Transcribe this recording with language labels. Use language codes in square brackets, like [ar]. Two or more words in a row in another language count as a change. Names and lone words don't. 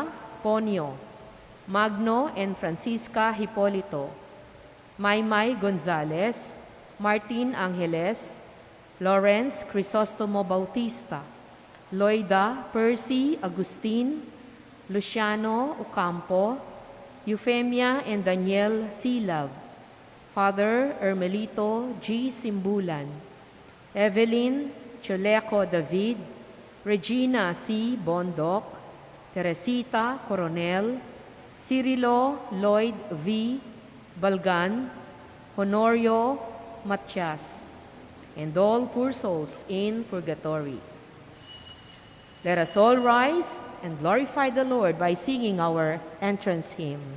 [en] Ponio, Magno and Francisca Hipolito, Maymay Gonzalez, Martin Angeles, Lawrence Crisostomo Bautista, Loida Percy Agustin, Luciano Ocampo, Eufemia and Daniel Silav, Father Ermelito G. Simbulan, Evelyn Choleco David, Regina C. Bondoc, Teresita Coronel, Cirilo Lloyd V. Balgan, Honorio Matias, and all poor souls in purgatory. Let us all rise and glorify the Lord by singing our entrance hymn.